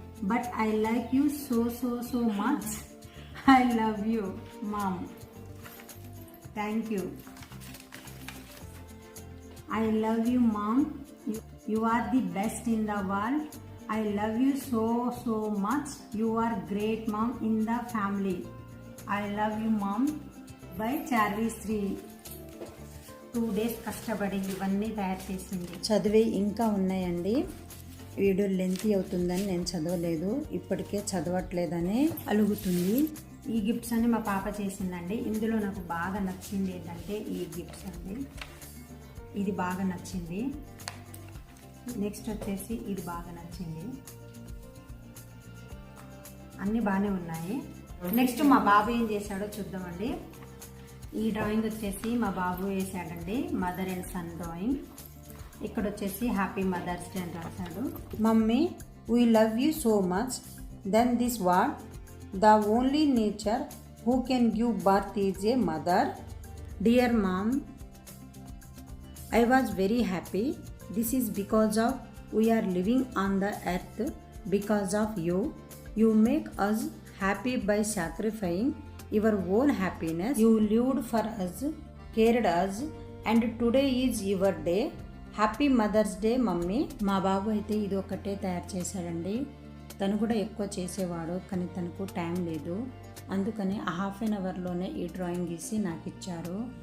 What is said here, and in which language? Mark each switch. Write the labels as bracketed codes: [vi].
[en] But I like you so much. I love you, Mom. Thank you. I love you, Mom. You are the best in the world. I love you so much. You are great mom in the family. I love you, Mom. By Charvishri. [te] 2 days కష్టపడి ఇవన్నీ తయారు చేసింది. చదివి ఇంకా ఉన్నాయండి. Video lengthy అవుతుందని నేను చదవలేదు, ఇప్పటికే చదవట్లేదని అలుగుతుంది. ఈ గిఫ్ట్స్ అన్ని మా పాప చేసిందండి. ఇందులో నాకు బాగా నచ్చింది ఏంటంటే ఈ గిఫ్ట్స్ అండి. ఇది బాగా నచ్చింది. నెక్స్ట్ వచ్చేసి ఇది బాగా నచ్చింది. అన్నీ బాగానే ఉన్నాయి. నెక్స్ట్ మా బాబు ఏం చేశాడో చూద్దామండి. ఈ డ్రాయింగ్ వచ్చేసి మా బాబు వేసాడండి, మదర్ అండ్ సన్ డ్రాయింగ్. ఇక్కడ వచ్చేసి హ్యాపీ మదర్స్ డే అని రాశాడు. [en] Mummy, we love you so much. Then this what the only nature who can give birth is a mother. Dear mom, I was very happy. This is because of we are living on the earth. Because of you, you make us happy by sacrificing your own happiness. You lived for us, cared us, and today is your day. Happy mother's day mummy. [te] మా బాబు అయితే ఇది ఒక్కటే తయారు చేశాడండి. తను కూడా ఎక్కువ చేసేవాడు, కానీ తనకు టైం లేదు. అందుకని హాఫ్ అన్ అవర్లోనే ఈ డ్రాయింగ్ గీసి నాకు ఇచ్చారు.